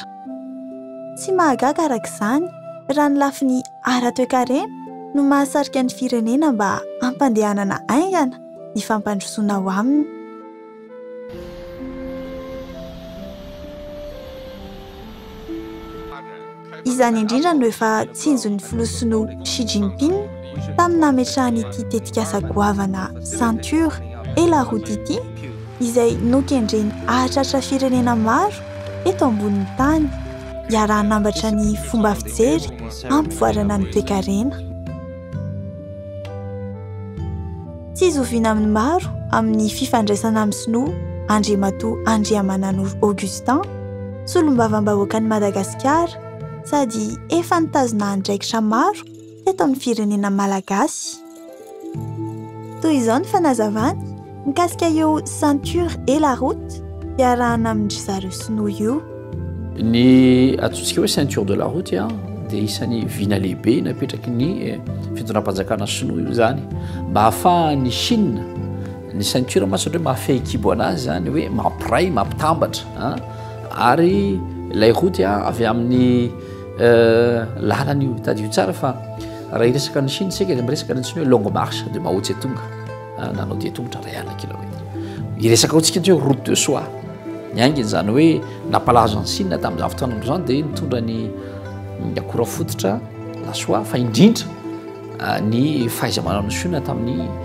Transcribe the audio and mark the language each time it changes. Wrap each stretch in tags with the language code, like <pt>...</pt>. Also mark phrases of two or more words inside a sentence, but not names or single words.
<mg>Tsy mahagaga arak'izany raha ny lafiny ara-toe-karena no mahasarika ny firenena mba ampandehanana aingana ny fampandrosoana ao aminy. Izany indrindra no efa tsinjon'ny filosona Xi Jinping tamin'ny nametrahany'ity tetikasa goavana</mg> <fr>ceinture et la route</fr> <mg>ity izay nokendreny ahatratra firenena maro eto ambonin'ny tany hiarahanambatra ny fomba fijery ampivoarana ny toe-karena. Tsy zoviana amin'ny maro amin'ny fifandraisana amin'ny sinoa Andriamatoa Andriamananoro Augustin solombavam-bahoaka ny Madagasikara sady efa nitazona andraikitra maro teto amin'ny firenena malagasy. Toy izao ny fanazavany mikasika eo</mg> <fr>ceinture et la route</fr> <mg>hiarahana amin'ny zareo sinoa io. Ny atsotsika hoe</mg> <fr>ceinture de la route</fr> <mg>dia isan'ny vina lehibe napetraky ny fitondram-panjakana sinoa io zany mba ahafahan'ny Chine ny ceinture mahatsatra hoe mahafehikibo anazy zany hoe mampiray mampitambatra ary ilay route avy amin'ny lalana io tady io tsara fa raha iresaka ny Chine sika dia miresaka ny antsoina hoe</mg> <fr>longue marche</fr> <mg>dia mahotsy atonga nanao dia tongotra ray alina kilomètre. Iresaka otsika hoe</mg> <fr>route de soie</fr> <mg>ny ainginy zany hoe nampalazo ny Chine tamin'izany fotoana zany dia nitondra ny akora fototra</mg> <fr>la soie</fr> <mg>fa indrindra ny fahaiza-manao ny Chine tamin'ny</mg>